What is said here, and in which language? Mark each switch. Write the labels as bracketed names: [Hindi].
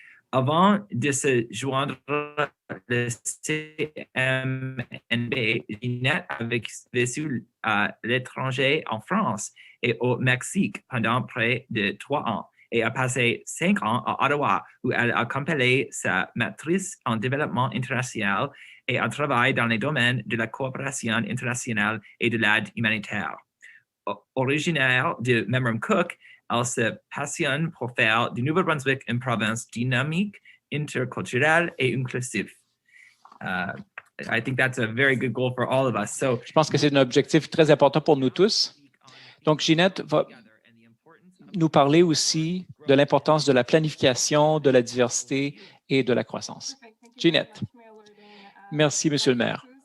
[French] Avant de se joindre le CMNB, Ginette avait vécu à l'étranger en France et au Mexique pendant près de 3 ans et a passé 5 ans à Ottawa où elle a complété sa maîtrise en développement international et a travaillé dans les domaines de la coopération internationale et de l'aide humanitaire. Originaire de Memramcook, elle se passionne pour faire du Nouveau-Brunswick une province dynamique, interculturelle et inclusive. [English] I think that's a very good goal for all of us. So, [French] je pense que c'est un objectif très important pour nous tous. Donc, Ginette va nous parler aussi de l'importance de la planification, de la diversité et de la croissance. Ginette. Merci, Monsieur le maire.